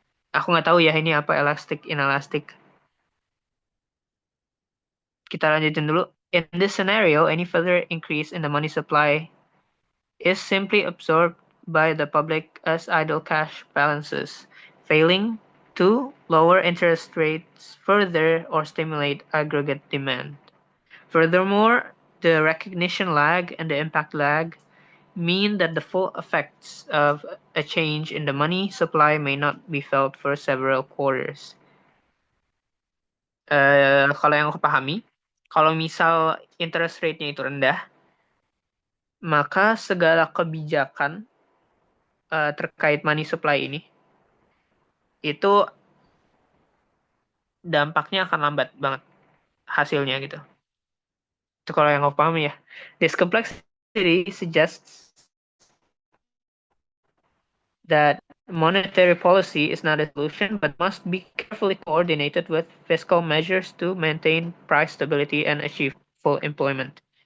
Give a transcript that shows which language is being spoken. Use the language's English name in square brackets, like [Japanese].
[Indonesian] Aku nggak tahu ya ini apa elastic inelastic. Kita lanjutin dulu. [English] In this scenario, any further increase in the money supply is simply absorbed by the public as idle cash balances, failing to lower interest rates further or stimulate aggregate demand. Furthermore, the recognition lag and the impact lag mean that the full effects of a change in the money supply may not be felt for several quarters. [Indonesian] Kalau yang aku pahami, kalau misal interest rate-nya itu rendah, maka segala kebijakan terkait money supply ini itu dampaknya akan lambat banget hasilnya gitu. Itu kalau yang aku pahami ya. [English] This complexity suggests that monetary policy is not a solution but must be carefully coordinated with fiscal measures to maintain price stability and achieve full employment.